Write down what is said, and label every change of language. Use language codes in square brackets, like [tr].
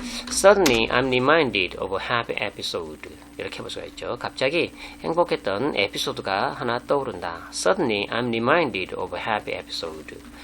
[en] Suddenly I'm reminded of a happy episode. [ko] 이렇게 볼 수가 있죠. 갑자기 행복했던 에피소드가 하나 떠오른다. [en] Suddenly I'm reminded of a happy episode.